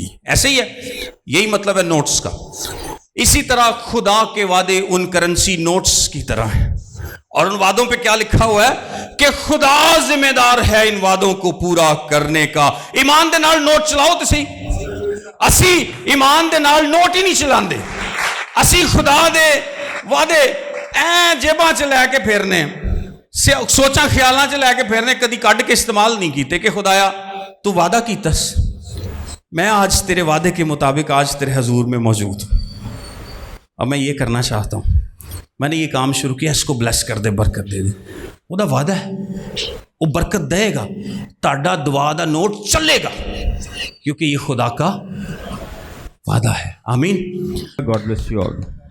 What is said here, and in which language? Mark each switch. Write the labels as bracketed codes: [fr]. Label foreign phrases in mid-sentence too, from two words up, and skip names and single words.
[ur] ایسے ہی ہے, یہی مطلب ہے نوٹس کا. اسی طرح خدا کے وعدے ان کرنسی نوٹس کی طرح ہیں, اور ان وعدوں پہ کیا لکھا ہوا ہے کہ خدا ذمہ دار ہے ان وعدوں کو پورا کرنے کا. [pa] ایمان دے نال نوٹ چلاؤ تو صحیح, اسی ایمان دے نال نوٹ ہی نہیں چلاندے, اسی خدا دے وعدے جیباں چ لے کے پھرنے, سوچاں خیالاں چ لے کے پھرنے, کدی کڈ کے استعمال نہیں کیتے کہ خدایا تو وعدہ کیتس, [ur] میں آج تیرے وعدے کے مطابق آج تیرے حضور میں موجود ہوں, اب میں یہ کرنا چاہتا ہوں, میں نے یہ کام شروع کیا, اس کو بلیس کر دے, برکت دے دے. [pa] وہ دا وعدہ ہے, وہ برکت دے گا, تاڑا دعا دا نوٹ چلے گا, [ur] کیونکہ یہ خدا کا وعدہ ہے. آمین. [en] God bless you all.